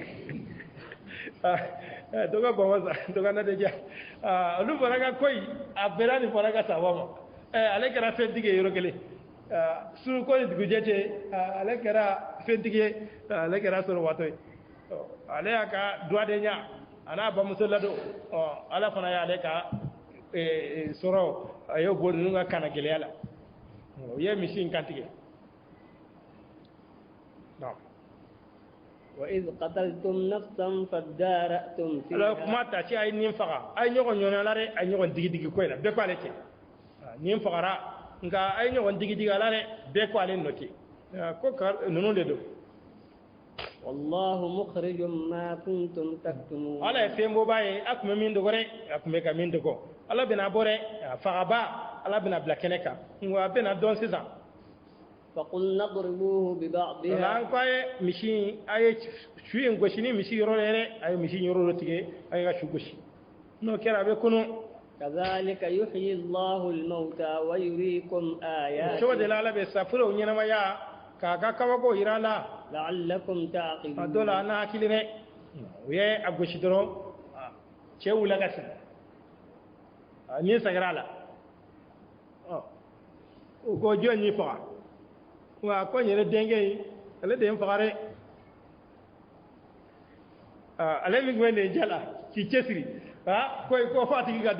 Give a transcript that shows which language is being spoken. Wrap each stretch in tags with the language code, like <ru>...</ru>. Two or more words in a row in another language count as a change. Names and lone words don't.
<bm>dɔ ka ba ma sa dɔ ka na tɛ ja olu fana ka koyi a bɛnna nin fana ka saba ma ale kɛra fɛntigi ye yɔrɔ kelen su ko ni dugujɛ cɛ ale kɛra fɛntigi ye ale kɛra sɔrɔbatɔ ye ale y'a ka duwadenya a n'a bamuso ladon ala fana y'ale ka sɔrɔ a y'o bɔ ninnu ka kana gɛlɛya la u ye misi in kantigɛ</bm> <ar>وإذ قتلتم نفسا فادارأتم فيها.</ar> <bm>alors kuma ta ci ay nin faga ay ɲɔgɔn ɲɔnala re ay ɲɔgɔn digi ko la bɛɛ ko ale tɛ nin fagara nka ay ɲɔgɔn digi ala re bɛɛ ko ale nɔ tɛ ko ninnu de don</bm> <ar>والله مخرج ما كنتم تكتمون.</ar> <bm>ala ye fɛn bɔ b'a ye a tun bɛ min dogo dɛ a tun bɛ ka min dogo ala bɛna bɔ dɛ fagaba ala bɛna bila kɛnɛ kan wa a bɛna dɔn sisan.</bm> <ar>فقلنا اضربوه ببعضها.</ar> <bm>an ko a ye misi a ye su in gosi ni misi yɔrɔ yɛrɛ a ye misi yɔrɔ dɔ tigɛ a ye ka su gosi n'o kɛra a bɛ kunu.</bm> <ar>كذلك يحيي الله الموتى ويريكم آياته.</ar> <bm>cogo de la ala bɛ safunɛw ɲɛnamaya k'a ka kabako yira a la.</bm> <ar>لعلكم تعقلون.</ar> <bm>a dɔ la an n'a hakili dɛ u ye a gosi dɔrɔn cɛ wula ka sigi ni sɛgɛrɛ a la o ko jɔn y'i faga wa ko n yɛrɛ denkɛ in ale de ye n faga dɛ ale min tun bɛ nin jala k'i cɛsiri ko fɔ a tigi ka dɔn</bm>